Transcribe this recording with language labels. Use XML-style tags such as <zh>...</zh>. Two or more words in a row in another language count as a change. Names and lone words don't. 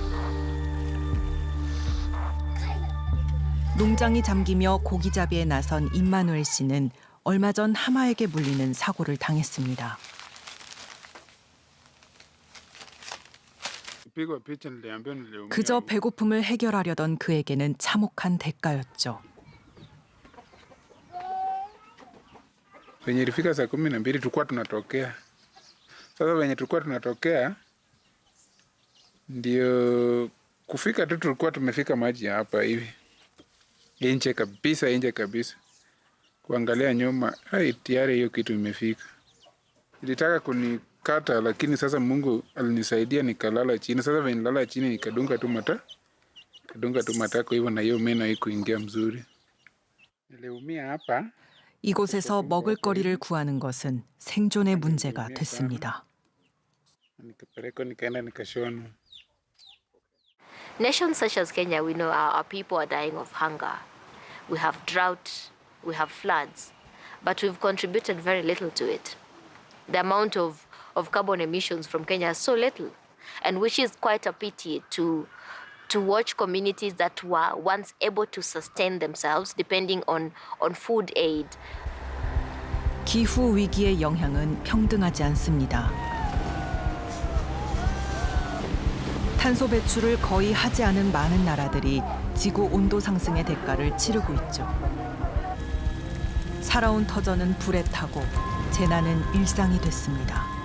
<ko>농장이 잠기며 고기잡이에 나선 임마누엘 씨는 얼마 전 하마에게 물리는 사고를 당했습니다. 그저 배고픔을 해결하려던 그에게는 참혹한 대가였죠.</ko> <sw>Venye ilifika saa 12 tulikuwa tunatokea. Sasa venye tulikuwa tunatokea ndio kufika tu tulikuwa tumefika maji hapa hivi. Nje kabisa. Kuangalia nyuma, tayari hiyo kitu imefika. Ilitaka kunikata lakini sasa Mungu alinisaidia nikalala chini. Sasa venye nilala chini nikadunga tu matako hivyo na hiyo meno haikuingia mzuri. Niliumia hapa.</sw> <ko>이곳에서 먹을거리를 구하는 것은 생존의 문제가 됐습니다.</ko> <en>Nations such as Kenya, we know our people are dying of hunger. We have drought, we have floods, but we've contributed very little to it. The amount of carbon emissions from Kenya is so little, and which is quite a pity to watch communities that were once able to sustain themselves depending on food aid.</en> <ko>기후 위기의 영향은 평등하지 않습니다. 탄소 배출을 거의 하지 않은 많은 나라들이 지구 온도 상승의 대가를 치르고 있죠. 살아온 터전은 불에 타고 재난은 일상이 됐습니다.</ko>